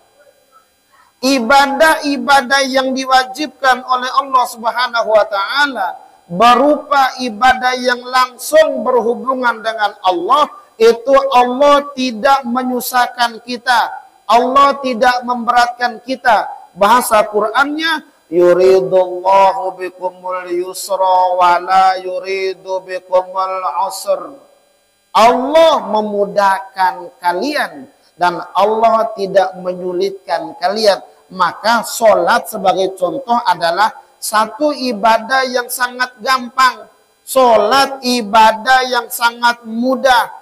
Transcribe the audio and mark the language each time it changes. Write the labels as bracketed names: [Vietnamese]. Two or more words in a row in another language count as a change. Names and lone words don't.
[Indonesian] Ibadah-ibadah yang diwajibkan oleh Allah [Arabic] سبحانه وتعالى [Indonesian] berupa ibadah yang langsung berhubungan dengan Allah, itu Allah tidak menyusahkan kita. Allah tidak memberatkan kita. Bahasa Qur'annya, [Arabic] يريد الله بكم اليسر ولا يريد بكم العسر. [Indonesian] Allah memudahkan kalian dan Allah tidak menyulitkan kalian. Maka sholat sebagai contoh adalah satu ibadah yang sangat gampang. Sholat ibadah yang sangat mudah.